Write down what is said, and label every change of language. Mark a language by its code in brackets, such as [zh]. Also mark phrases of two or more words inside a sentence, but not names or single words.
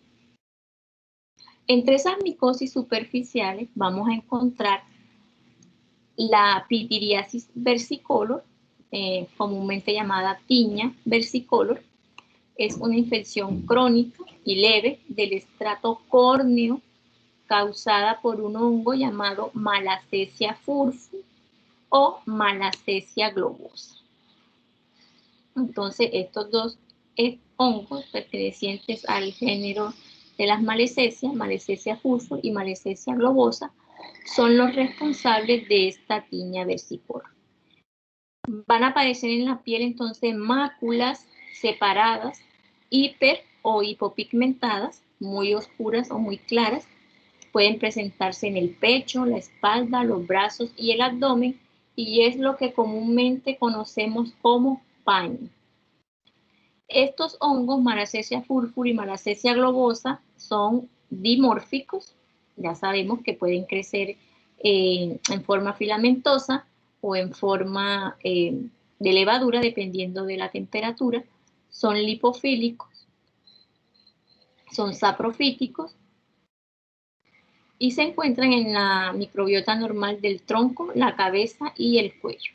[es] Entre esas micosis superficiales vamos a encontrar la pitiriasis versicolor, comúnmente llamada tiña versicolor. Es una infección crónica y leve del estrato córneo causada por un hongo llamado Malassezia furfur o Malassezia globosa. Entonces, estos dos hongos pertenecientes al género de las Malassezia, Malassezia furfur y Malassezia globosa, son los responsables de esta tiña versicolor. Van a aparecer en la piel entonces máculas separadas, hiper o hipopigmentadas, muy oscuras o muy claras. Pueden presentarse en el pecho, la espalda, los brazos y el abdomen, y es lo que comúnmente conocemos como paño. Estos hongos, Malassezia furfur y Malassezia globosa, son dimórficos. Ya sabemos que pueden crecer en forma filamentosa o en forma de levadura, dependiendo de la temperatura. Son lipofílicos, son saprofíticos y se encuentran en la microbiota normal del tronco, la cabeza y el cuello.